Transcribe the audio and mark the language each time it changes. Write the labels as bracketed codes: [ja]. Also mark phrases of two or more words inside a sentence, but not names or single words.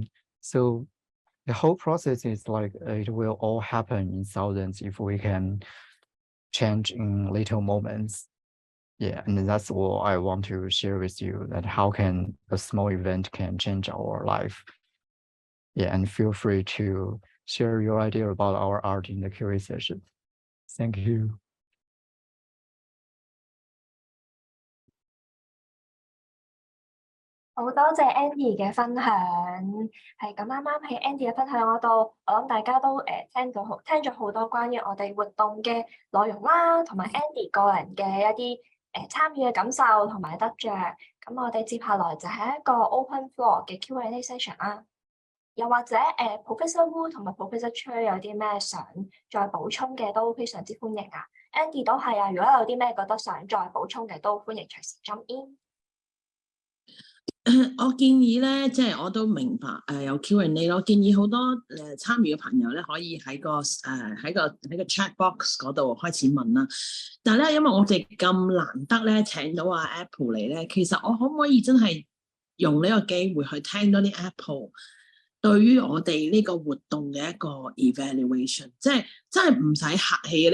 [en] So the whole process is like it will all happen in thousands if we can change in little moments. Yeah, and that's what I want to share with you, that how can a small event can change our life. Yeah, and feel free to share your idea about our art in the QA session. Thank you. [yue] 好多謝 Andy 嘅分享，係咁啱啱喺 Andy 嘅分享嗰度，我諗大家都聽咗好多關於我哋活動嘅內容啦，同埋 Andy 個人嘅一啲參與嘅感受同埋得着。咁我哋接下來就係一個 [en] open floor [yue] 嘅 [en] Q&A session [yue] 啦。又或者Professor Wu 同埋 Professor Choi 有啲咩想再補充嘅都非常之歡迎啊。Andy 都係啊，如果有啲咩覺得想再補充嘅都歡迎隨時 [en] jump in。 [yue] 我建議咧，即係我都明白有 Q&A 咯。建議好多參與嘅朋友咧，可以喺個 [en] chat box [yue] 嗰度開始問啦。但係咧，因為我哋咁難得咧請到阿 Apple 嚟咧，其實我可唔可以真係用呢個機會去聽多啲 Apple 對於我哋呢個活動嘅一個 evaluation， 即係真係唔使客氣嘅。